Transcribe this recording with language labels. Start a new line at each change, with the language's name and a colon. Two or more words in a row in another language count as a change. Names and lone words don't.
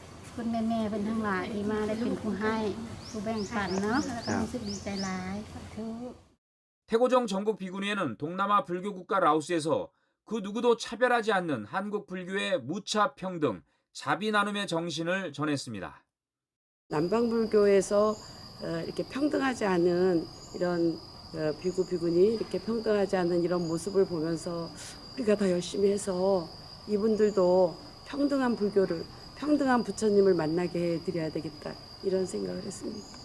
Lao: ຄຸນແມ່ໆເປັນທັງຫຼາຍທີ່ມາໄດ້ເປັນຜູ້ໃຫ້ຜູ້ແບ່ງປັນເນາະແລ້ວກໍຮູ້ສຶກດີໃຈຫຼາຍສາທຸ
Korean: 태고정 전국 비구니에는 동남아 불교 국가 라오스에서 그 누구도 차별하지 않는 한국 불교의 무차 평등, 자비 나눔의 정신을 전했습니다. 남방불교에서 이렇게 평등하지 않은 이런 비구 비구니 이렇게 평등하지 않은 이런 모습을 보면서 우리가 더 열심히 해서 이분들도 평등한 불교를 평등한 부처님을 만나게 해드려야 되겠다 이런 생각을 했습니다.